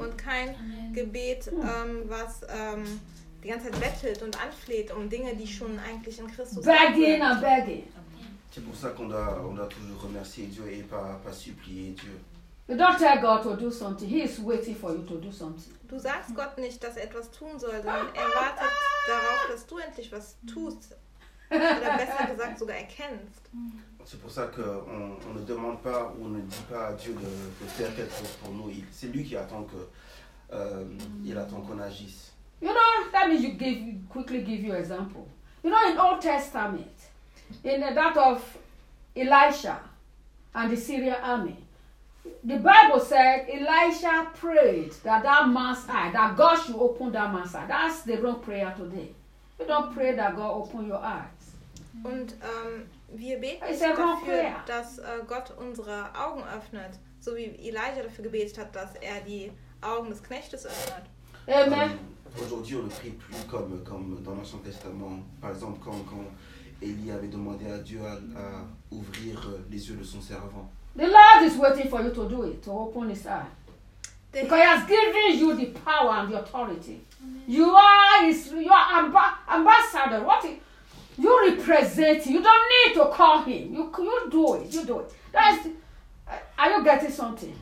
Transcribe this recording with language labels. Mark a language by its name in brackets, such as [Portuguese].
[German] Und kein Gebet, was die ganze Zeit bettelt und anfleht um Dinge, die schon eigentlich in Christus. [English] Begging and begging. [French] C'est pour ça qu'on doit toujours remercier Dieu et pas supplier Dieu. [English] You don't tell God to do something. He is waiting for you to do something. [German] Du sagst Gott nicht, dass er etwas tun soll, sondern er wartet darauf, dass du endlich was tust. Oder besser gesagt, sogar erkennst. [French] C'est pour ça qu'on ne demande pas ou ne dit pas à Dieu de faire quelque chose pour nous. C'est lui qui attend qu'on agisse. [English] You know, let me quickly give you an example. You know, in Old Testament, in that of Elisha and the Syrian army, the Bible said Elisha prayed that man's eye, that God should open that man's eye. That's the wrong prayer today. You don't pray that God open your eyes. [German] Und wir beten dafür, dass Gott unsere Augen öffnet, so wie Elisha dafür gebetet hat, dass er die Augen des Knechtes öffnet. [English] Amen. [French] Aujourd'hui, on ne prie plus comme dans l'Ancien Testament. Par exemple, quand Élie avait demandé à Dieu à ouvrir les yeux de son servant. [English] The Lord is waiting for you to do it, to open his eyes. Because he has given you the power and the authority. Amen. You are ambassador. What is, you represent him. You don't need to call him. You do it. That is, are you getting something?